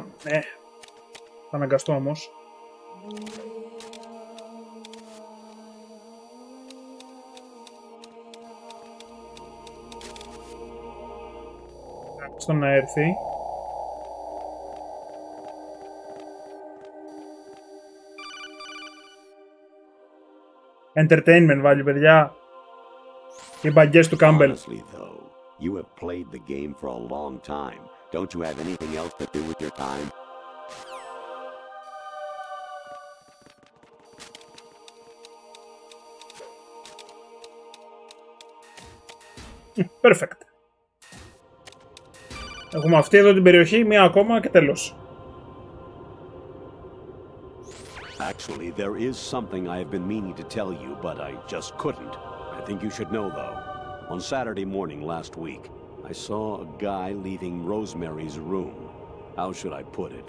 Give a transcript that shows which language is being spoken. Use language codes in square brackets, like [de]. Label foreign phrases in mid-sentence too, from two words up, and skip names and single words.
[el] Θα αναγκαστώ όμως. Στο να έρθει. [en] Entertainment value, παιδιά. [el] Οι μπαγκές του Κάμπελ. [en] Honestly, though, you have played the game for a long time. Don't you have anything else to do with your time? Perfect. [el] Έχουμε αυτή εδώ την περιοχή, μία ακόμα και τέλος. [en] Actually, there is something I have been meaning to tell you, but I just couldn't. I think you should know, though. On Saturday morning last week, I saw a guy leaving Rosemary's room. How should I put it?